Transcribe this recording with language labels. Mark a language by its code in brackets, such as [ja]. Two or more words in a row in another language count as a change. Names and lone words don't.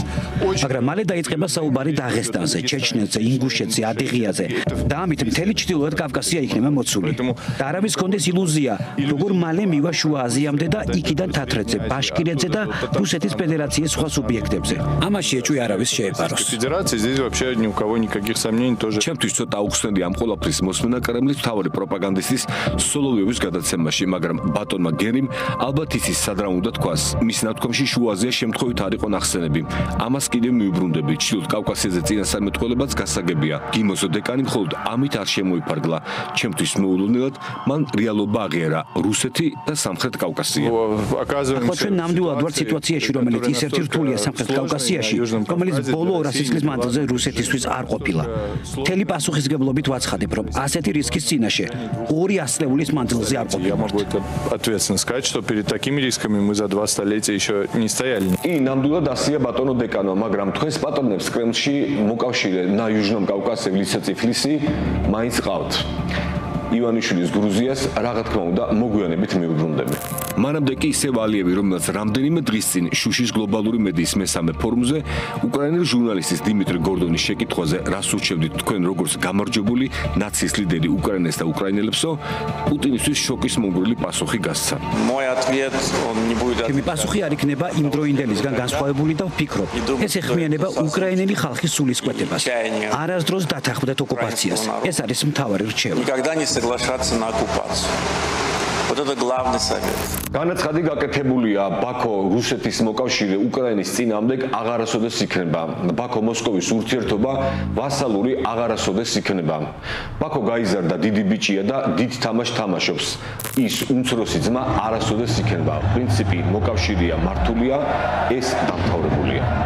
[ka] მაგრამ მალე დაიწყება საუბარი დაღესტანზე, ჩეჩნეთზე, ინგუშეთზე, ადიღიაზე და ამით მთელი ჩრდილოეთ კავკასია იქნება მოცული. და არავის კონდეს ილუზია, როგორ მალე მივა შუა აზიამდე და იქიდან თათრეთზე, ბაშკირეთზე და რუსეთის ფედერაციის სხვა სუბიექტებზე. ამაში ეჭვი არავის შეეპაროს. [ru] Здесь вообще ни у кого никаких сомнений тоже. [ka] ჩემთვის ცოტა აუხსნელი ამ ყველაფრის მოსმენა კრემლის მთავარი პროპაგანდისტის სოლოვიოვის გადაცემაში, მაგრამ ბატონმა გერიმ ალბათ იცის სად რა უნდა თქვას. მის ნათქვამში შუა აზია შემთხვევით არ იყო ნახსენები. ამას კიდევ მიუბრუნდები. ჩრდილოეთ კავკასიაზე წინასწარმეტყველებაც გასაგებია. გიმოზო დეკანი მხოლოდ ამით არ შემოიფარგლა. ჩემთვის მოულოდნელად მან რეალობა აღიარა რუსეთი და სამხრეთ კავკასია. ახლა ჩვენ ნამდვილად ვართ სიტუაციაში, რომელიც ისეთი რთულია სამხრეთ კავკასიაში, რომელიც ბოლო 200 წლის მანძილზე რუსეთისთვის არ ყოფილა. მთელი პასუხისგებლობით ვაცხადებ, რომ ასეთი რისკის წინაშე 2 ასლეულის მანძილზე არ [ru] Я могу это ответственно сказать, что перед такими рисками мы за 2 столетия еще не стояли. [ka] კი, ნამდვილად ასია ბატონო დეკანო, მაგრამ თქვენს პატრონებს კრემლში მოკავშირე [ru] на Южном Кавказе [ka] liceciflisi მაინც ყავთ. ივანიშვილის გრუზიას რაღა თქმა უნდა მოგვიანებით მიუბრუნდები. მანამდე კი ისევ ალიევი, რომელსაც რამდენიმე დღის წინ შუშის გლობალური მედიის მესამე ფორუმზე უკრაინელი ჟურნალისტის დიმიტრი გორდონის შეკითხვაზე რას ურჩევდით თქვენ როგორც გამარჯვებული ნაციის ლიდერი უკრაინას და უკრაინელებსო, პუტინისთვის შოკის მომგვრელი პასუხი გასცა. ჩემი პასუხი არ იქნება იმ დროინდელისგან განსხვავებული და ვფიქრობ, ეს ეხმიანება უკრაინელი ხალხის სულისკვეთებას. არასდროს დათანხმდეთ ოკუპაციას. ეს არის მთავარი რჩევა. [ru] соглашаться на оккупацию. Вот это главный совет. [ka] განაცხადი გაკეთებულია ბაქო რუსეთის მოკავშირე უკრაინის წინააღმდეგ აღარასოდეს იქნება. ბაქო მოსკოვის ურთიერთობა ვასალური აღარასოდეს იქნება. ბაქო გაიზარდა დიდი ბიჭია და დიდ თამაშს თამაშობს. ის უმცროსი ძმა არასოდეს იქნება. პრინციპი მოკავშირეა მართულია, ეს დამთავრებულია.